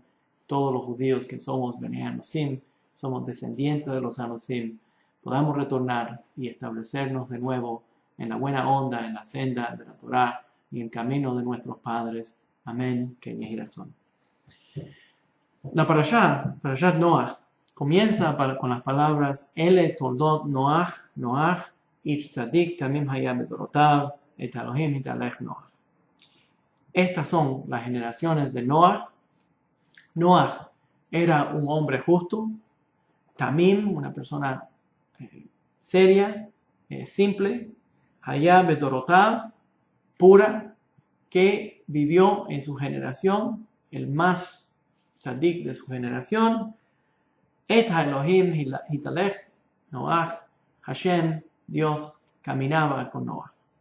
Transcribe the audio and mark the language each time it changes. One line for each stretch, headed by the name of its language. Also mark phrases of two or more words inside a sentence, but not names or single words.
Spanish: Todos los judíos que somos
Hebrew: בני אנוסים,
Spanish: somos descendientes de los Anosim, podamos retornar y establecernos de nuevo en la buena onda, en la senda de la Torá y en el camino de nuestros padres. Amén. Que
Hebrew: יהי רצון.
Spanish: La
Hebrew: פרשת נח,
Spanish: comienza con las palabras
Hebrew: אלה תולדות נח, איש צדיק תמים היה בדורותיו, את האלהים התהלך נח.
Spanish: Estas son las generaciones de Noach. Noach era un hombre justo, Tamim, una persona seria, simple,
Hebrew: היה בדורותיו,
Spanish: pura, que vivió en su generación, el más tzadik de su generación,
Hebrew: את האלהים התהלך נח, השם,
Spanish: Dios, caminaba con Noach.